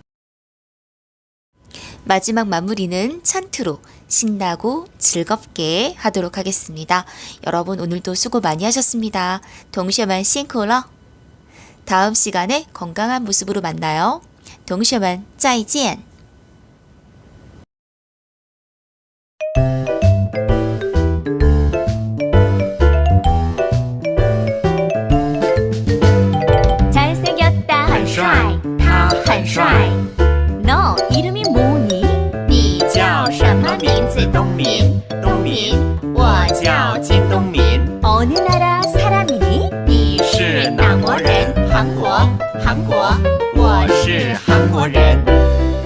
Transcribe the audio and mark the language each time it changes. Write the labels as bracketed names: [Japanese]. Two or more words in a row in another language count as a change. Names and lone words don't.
[Korean] 마지막 마무리는 찬트로 신나고 즐겁게 하도록 하겠습니다. 여러분 오늘도 수고 많이 하셨습니다. [Chinese] 동시에만 辛苦了. [Korean] 다음 시간에 건강한 모습으로 만나요. [Chinese] 동시에만 再见. [Korean] 잘생겼다 [Chinese] 很帅他很帅 [Korean] 너 이름이 뭐니? [Chinese] 你叫什么名字？东民，东民，我叫金东民。 [Korean] 어느 나라 사람이니? [Chinese] 你是哪国人？韩国，韩国，我是韩国人。